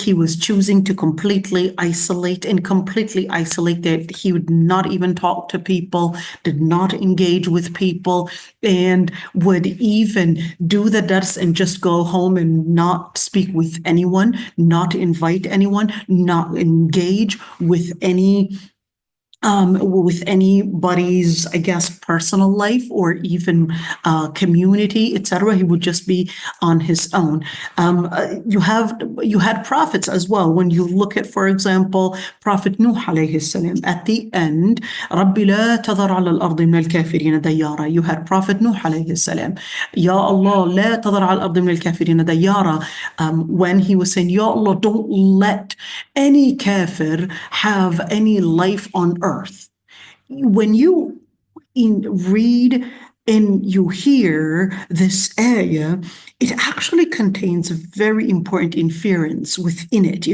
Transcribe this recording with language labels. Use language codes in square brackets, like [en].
[en] He was choosing to completely isolate that he would not even talk to people, did not engage with people, and would even do the dars and just go home and not speak with anyone, not invite anyone, not engage with anybody's, I guess, personal life or even community, etc. He would just be on his own. You had prophets as well. When you look at, for example, Prophet Nuh عليه السلام, at the end, [ar] رَبِّ لَا تَذَرْ عَلَى الْأَرْضِ مِنَ الْكَافِرِينَ دَيَّارًا. [en] You had Prophet Nuh عليه السلام. [ar] Ya Allah, لَا تَذَرْ عَلى الْأَرْضِ مِنَ الْكَافِرِينَ دَيَّارًا. [en] When he was saying, Ya Allah, don't let any kafir have any life on earth. When you read and you hear this ayah, it actually contains a very important inference within it.